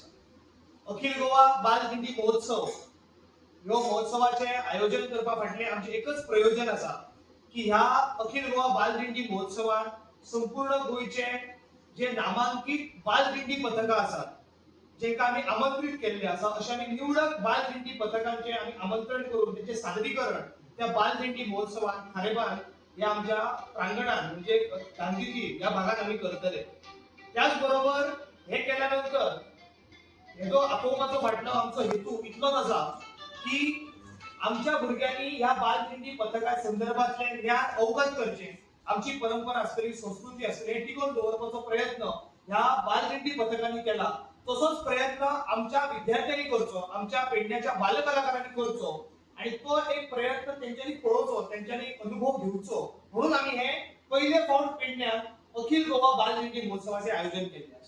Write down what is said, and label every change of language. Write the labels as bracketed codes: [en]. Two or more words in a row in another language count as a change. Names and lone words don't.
[kok] अखिल गोवा बालदिंडी महोत्सव ह्यो महोत्सवाचे आयोजन करपा फाटले आमचे एकच प्रयोजन आसा की ह्या अखिल गोवा बालदिंडी महोत्सवात संपूर्ण गोयचे जे नामांकित बालदिंडी पथकां आसात जेका आम्ही आमंत्रित केल्ले आसा अशा आम्ही निवडक बालदिंडी पथकांचे आम्ही आमंत्रण करून त्याचे सादरीकरण त्या बालदिंडी महोत्सवात खारेबांद या आमच्या प्रांगणात म्हणजे गांधीजी या भागात आम्ही करतले। त्याचबरोबर हे केल्यानंतर हे जो आपोवपाचो फाटलो आमचो हेतू इतलोच आसा की आमच्या भुरग्यांनी ह्या बालदिंडी पथका संदर्भातले ज्ञान अवगत करचे, आमची परंपरा आसतली, संस्कृती आसतली हे टिकून दवरपाचो प्रयत्न ह्या बालदिंडी पथकांनी केला। तसोच प्रयत्न आमच्या विद्यार्थ्यांनी करचो, आमच्या पेडण्याच्या बालकलाकारांनी करचो आणि तो एक प्रयत्न त्यांच्यानी पळोवचो, त्यांच्यानी अनुभव घेवचो म्हणून आम्ही हे पहिले फावट पेडण्यात अखिल गोवा बालदिंडी महोत्सवाचे आयोजन केले आसा।